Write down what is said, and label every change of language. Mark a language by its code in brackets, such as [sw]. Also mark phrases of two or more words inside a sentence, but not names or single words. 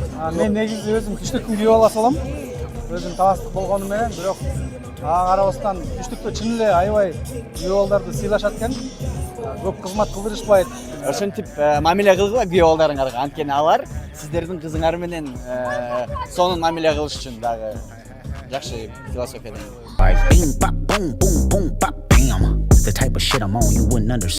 [ky] Мен негизи өзүм түштүктүн күйөө баласы болом. Өзүм таластык болгону менен, бирок ага карабастан түштүктө чын эле аябай күйөө балдарды сыйлашат экен. Көп кызмат кылдырышпайт. Ошентип мамиле кылгыла күйөө балдарыңарга. Анткени алар сиздердин кызыңар менен сонун мамиле кылыш үчүн дагы жакшы философиядан. [en] Like bing bop boom boom boom bop bam. The type of shit I'm on you wouldn't understand.